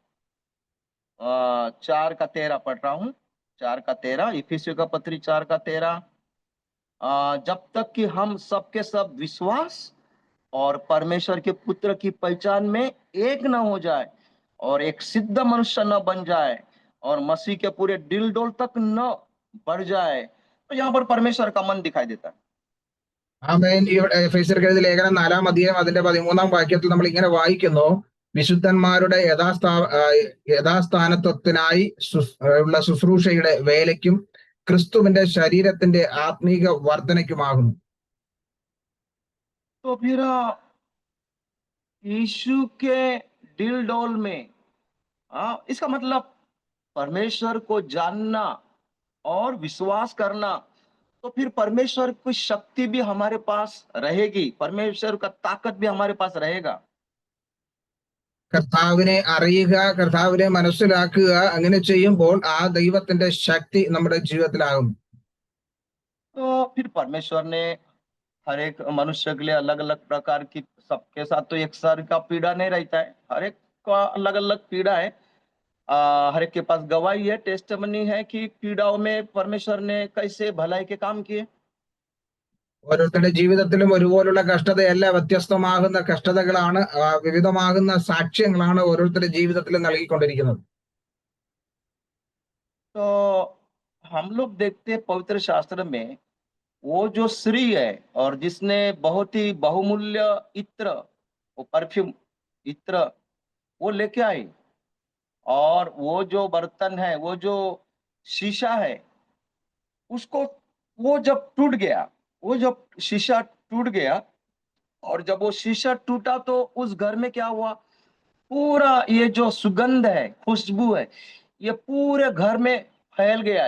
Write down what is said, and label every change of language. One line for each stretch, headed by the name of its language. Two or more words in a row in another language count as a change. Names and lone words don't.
Hindi: 4:13 पढ़ रहा हूं, 4:13, इफिसियों का पत्री 4:13, जब तक कि हम सबके सब विश्वास और परमेश्वर के पुत्र की पहचान में एक न हो जाए और एक सिद्ध मनुष्य न बन जाए और मसीह के पूरे दिल डोल तक न बढ़ जाए। तो यहाँ पर परमेश्वर का मन दिखाई देता है।
Malayalam: ആമേൻ. ഇവിടെ എഫെസ്യർക്ക് എഴുതിയ ലേഖനം 4-ാം അധ്യായം അതിന്റെ 13-ാം വാക്യത്തിൽ നമ്മൾ ഇങ്ങനെ വായിക്കുന്നു: വിശുദ്ധന്മാരുടെ യഥാസ്ഥാനത്വത്തിനായി ഉള്ള ശുശ്രൂഷയുടെ വേലയ്ക്കും ക്രിസ്തുവിന്റെ ശരീരത്തിന്റെ ആത്മീക വർധനയ്ക്കുമാകുന്നു.
Hindi: तो फिर यीशु के दिल डोल में इसका मतलब परमेश्वर को जानना और विश्वास करना, तो फिर परमेश्वर की शक्ति भी हमारे पास रहेगी, परमेश्वर का ताकत भी हमारे पास रहेगा।
Malayalam: കർത്താവിനെ അറിയുക, കർത്താവിനെ മനസ്സിലാക്കുക, അങ്ങനെ ചെയ്യുമ്പോൾ ആ ദൈവത്തിന്റെ ശക്തി നമ്മുടെ ജീവിതത്തിലാകും.
Hindi: तो फिर परमेश्वर ने हर एक मनुष्य के लिए अलग अलग प्रकार की, सबके साथ तो एक सर का पीड़ा नहीं रहता है, हर एक का अलग अलग पीड़ा है। हर एक के पास गवाही है, टेस्टमनी है कि पीड़ाओं में परमेश्वर ने कैसे भलाई के काम किए।
Malayalam: ഓരോരുത്തരുടെ ജീവിതത്തിലും ഒരുപോലുള്ള കഷ്ടതയല്ല, വ്യത്യസ്തമാകുന്ന കഷ്ടതകളാണ്, വിവിധമാകുന്ന സാക്ഷ്യങ്ങളാണ് ഓരോരുത്തരുടെ ജീവിതത്തിലും നൽകിക്കൊണ്ടിരിക്കുന്നത്.
Hindi: तो हम लोग देखते हैं पवित्र शास्त्र में वो जो स्त्री है और जिसने बहुत ही बहुमूल्य इत्र, वो परफ्यूम इत्र वो लेके आई, और वो जो बर्तन है, वो जो शीशा है, उसको वो जब टूट गया, वो जब शीशा टूट गया, और जब वो शीशा टूटा तो उस घर में क्या हुआ, पूरा ये जो सुगंध है, खुशबू है, ये पूरे घर में फैल गया।